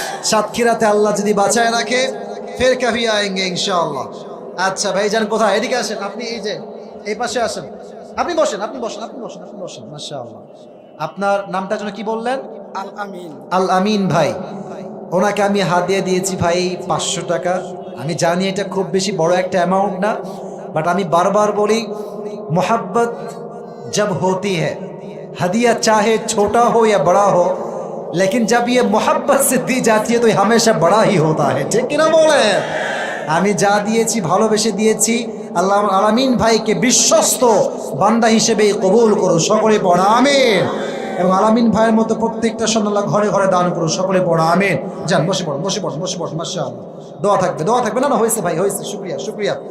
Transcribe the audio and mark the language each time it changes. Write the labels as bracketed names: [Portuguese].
[Bangla] সাতক্ষীরাতে আল্লাহ যদি বাঁচায় রাখে, [Hindi] ফের কভি আয়েঙ্গে [Bangla] ইনশাআল্লাহ। আচ্ছা ভাইজান, কোথায়? এদিকে আসেন, আপনি এই যে এই পাশে আসেন, আপনি বসেন, আপনি বসেন, আপনি বসেন, আপনি বসেন। মাশাআল্লাহ, আপনার নামটা যেন কি বললেন? আল আমিন। আল আমিন ভাই, ওনাকে আমি হাদিয়া দিয়েছি ভাই 500 টাকা। আমি জানি এটা খুব বেশি বড় একটা অ্যামাউন্ট না, বাট আমি বারবার বলি, [Hindi] मोहब्बत जब होती है, हदिया चाहे छोटा हो या बड़ा हो, लेकिन जब ये मोहब्बत से दी जाती है तो ये हमेशा बड़ा ही होता है। ठीक किना बोले? [Bangla] আমি যা দিয়েছি ভালোবেসে দিয়েছি। আল্লাহ আলামিন ভাইকে বিশ্বস্ত বান্দা হিসেবে কবুল করো, সকলে পড়া আমিন। এবং আলামিন ভাইয়ের মতো প্রত্যেকটা সন্তান ঘরে ঘরে দান করো, সকলে পড়া আমিন। যান, বসে পড়ো, বসে পড়ো, বসে পড়ো। মাশাআল্লাহ, দোয়া থাকবে, দোয়া থাকবে। না না, হয়েছে ভাই, হয়েছে। শুকরিয়া, শুকরিয়া।